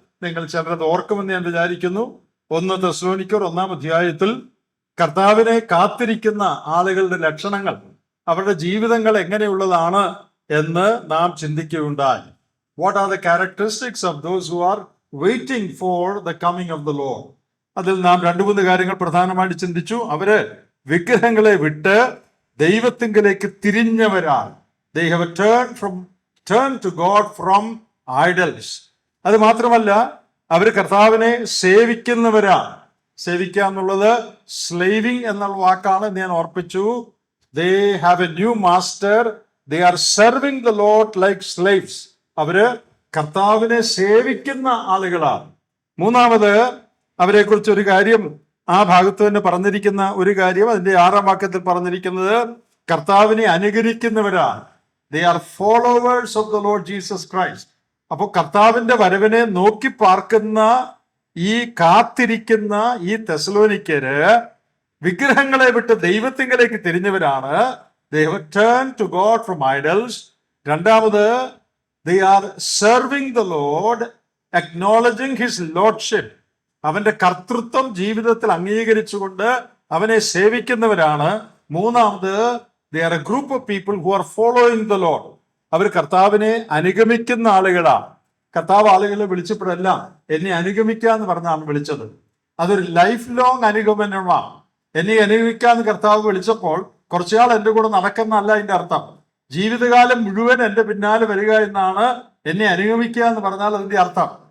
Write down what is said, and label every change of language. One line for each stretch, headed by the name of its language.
Malayalam: നിങ്ങൾ ചിലരത് ഓർക്കുമെന്ന് ഞാൻ വിചാരിക്കുന്നു. 1 തെസ്സലോനിക്കർ 1-ാം അധ്യായത്തിൽ കർത്താവിനെ കാത്തിരിക്കുന്ന ആളുകളുടെ ലക്ഷണങ്ങൾ, അവരുടെ ജീവിതങ്ങൾ എങ്ങനെയുള്ളതാണ് എന്ന് നാം ചിന്തിക്കുകയുണ്ടായി.
English: What are the characteristics of those who are waiting for the coming of the lord.
Malayalam: അതിൽ നാം 2-3 കാര്യങ്ങൾ പ്രധാനമായിട്ട് ചിന്തിച്ചു. അവര് വിഗ്രഹങ്ങളെ വിട്ട് ദൈവത്തിങ്കിലേക്ക് തിരിഞ്ഞവരാണ്.
English: They have turned to God from idols.
Malayalam: അത് മാത്രമല്ല, അവർ കർത്താവിനെ സേവിക്കുന്നവരാണ്. സേവിക്കുക എന്നുള്ളത് സ്ലേവിങ് എന്നുള്ള വാക്കാണ് ഞാൻ ഓർപ്പിച്ചു.
English: They have a new master. They are serving the Lord like slaves.
Malayalam: അവര് കർത്താവിനെ സേവിക്കുന്ന ആളുകളാണ്. മൂന്നാമത് അവരെ കുറിച്ച് ഒരു കാര്യം ആ ഭാഗത്ത് തന്നെ പറഞ്ഞിരിക്കുന്ന ഒരു കാര്യം, അതിന്റെ 6-ാം വാക്യത്തിൽ പറഞ്ഞിരിക്കുന്നത് കർത്താവിനെ അനുകരിക്കുന്നവരാണ്.
English: They are followers of the Lord Jesus Christ.
Malayalam: അപ്പോൾ കർത്താവിന്റെ വരവിനെ നോക്കി പാർക്കുന്ന ഈ കാത്തിരിക്കുന്ന ഈ തെസ്സലോനിക്കര് വിഗ്രഹങ്ങളെ വിട്ട് ദൈവത്തിങ്കലേക്ക് തിരിഞ്ഞവരാണ്.
English: They have turned to God from idols.
Malayalam: രണ്ടാമത്,
English: they are serving the Lord, acknowledging his lordship.
Malayalam: അവന്റെ കർത്തൃത്വം ജീവിതത്തിൽ അംഗീകരിച്ചുകൊണ്ട് അവനെ സേവിക്കുന്നവരാണ്. മൂന്നാമത്,
English: they are a group of people who are following the Lord.
Malayalam: അവർ കർത്താവിനെ അനുഗമിക്കുന്ന ആളുകളാണ്. കർത്താവ് ആളുകളെ വിളിച്ചപ്പോഴെല്ലാം എന്നെ അനുഗമിക്കുക എന്ന് പറഞ്ഞാണ് വിളിച്ചത്. അതൊരു ലൈഫ് ലോങ് അനുഗമനമാണ്. എന്നെ അനുഗമിക്കാന്ന് കർത്താവ് വിളിച്ചപ്പോൾ കുറച്ചുനാൾ എൻ്റെ കൂടെ നടക്കുന്നല്ല അതിൻ്റെ അർത്ഥം. ജീവിതകാലം മുഴുവൻ എൻ്റെ പിന്നാലെ വരിക എന്നാണ്, എന്നെ അനുഗമിക്കുക എന്ന് പറഞ്ഞാൽ അതിൻ്റെ അർത്ഥം.